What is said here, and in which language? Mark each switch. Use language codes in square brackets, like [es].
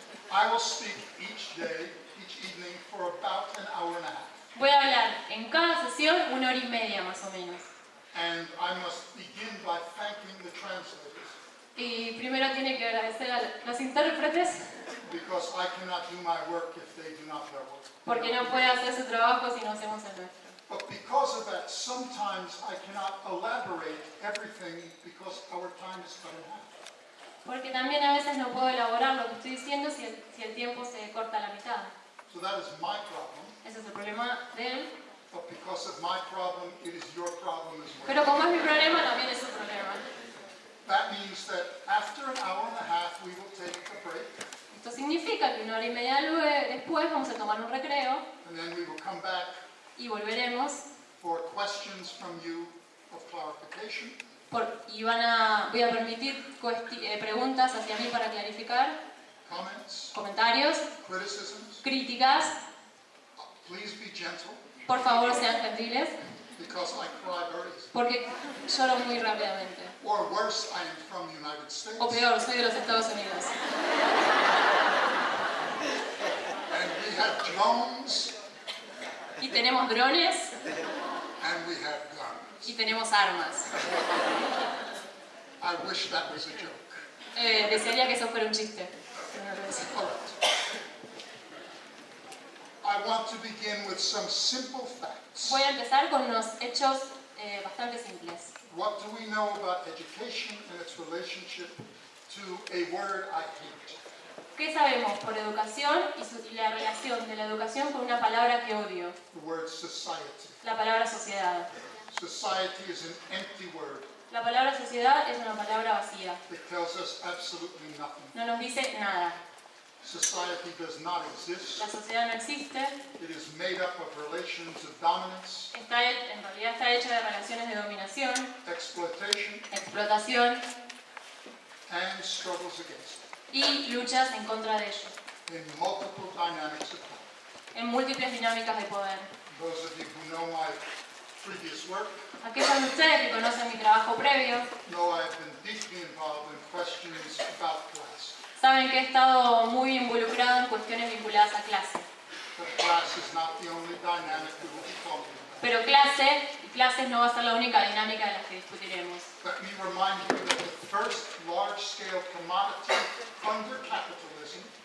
[en] I will speak each day, each evening for about an hour and a half. [es] Voy a hablar en cada sesión 1 hora y media más o menos. [en] And I must begin by thanking the translators [es] Y primero tiene que agradecer a los intérpretes [en] because I cannot do my work if they do not their work. [es] porque no puede hacer su trabajo si no hacemos el nuestro. [en] But because of that, sometimes I cannot elaborate everything because our time is cut in half. [es] Porque también a veces no puedo elaborar lo que estoy diciendo si el tiempo se corta a la mitad. [en] So that is my problem. [es] Ese es el problema de él. [en] But because of my problem, it is your problem as well. [es] Pero como es mi problema, también es su problema. [en] That means that after an hour and a half, we will take a break, [es] Esto significa que 1 hora y media después vamos a tomar un recreo [en] and then we will come back [es] y volveremos [en] for questions from you of clarification, [es] voy a permitir preguntas hacia mí para clarificar, [en] comments, [es] comentarios, [en] criticisms. [es] críticas. [en] Please be gentle, [es] Por favor, sean gentiles, [en] because I cry very easily. [es] porque lloro muy rápidamente. [en] Or worse, I am from the United States, [es] O peor, soy de los Estados Unidos. [en] and we have drones, [es] Y tenemos drones [en] and we have guns. [es] y tenemos armas. [en] I wish that was a joke. [es] Desearía que eso fuera un chiste. Pero no lo es. [en] All right. I want to begin with some simple facts. [es] Voy a empezar con unos hechos bastante simples. [en] What do we know about education and its relationship to a word I hate? [es] ¿Qué sabemos por educación y la relación de la educación con una palabra que odio? [en] The word society. [es] La palabra sociedad. [en] Society is an empty word. [es] La palabra sociedad es una palabra vacía. [en] It tells us absolutely nothing. [es] No nos dice nada. [en] Society does not exist. [es] La sociedad no existe. [en] It is made up of relations of dominance, [es] En realidad está hecha de relaciones de dominación, [en] exploitation, [es] explotación [en] and struggles against [es] y luchas en contra de ello, [en] it in multiple dynamics of power. [es] en múltiples dinámicas de poder. [en] Those of you who know my previous work [es] Aquellos de ustedes que conocen mi trabajo previo [en] know I have been deeply involved in questions about class. [es] saben que he estado muy involucrado en cuestiones vinculadas a clase. [en] But class is not the only dynamic we will be talking about. [es] Pero clases no va a ser la única dinámica de las que discutiremos. [en] Let me remind you that the first large-scale commodity under capitalism